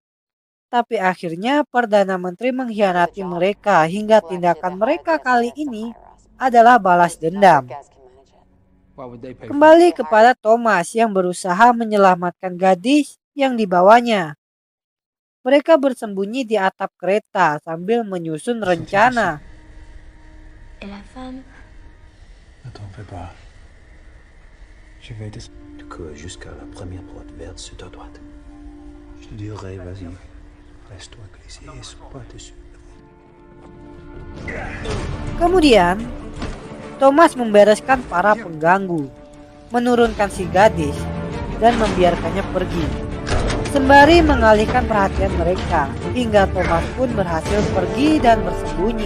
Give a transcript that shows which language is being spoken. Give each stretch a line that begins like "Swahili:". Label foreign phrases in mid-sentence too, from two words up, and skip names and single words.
Indonesian: Tapi akhirnya Perdana Menteri mengkhianati mereka hingga tindakan mereka kali ini adalah balas dendam. Kembali kepada Thomas yang berusaha menyelamatkan gadis yang dibawanya. Mereka bersembunyi di atap kereta sambil menyusun rencana.
French: Ne t'en fais pas. Je vais te... Tu cours jusqu'à la première porte verte sur ta droite. Je te dirai, vas-y. Laisse-toi glisser et sois pas dessus.
Indonesian: Kemudian, Thomas membereskan para pengganggu, menurunkan si gadis, dan membiarkannya pergi. Sembari mengalihkan perhatian mereka, hingga Thomas pun berhasil pergi dan bersembunyi.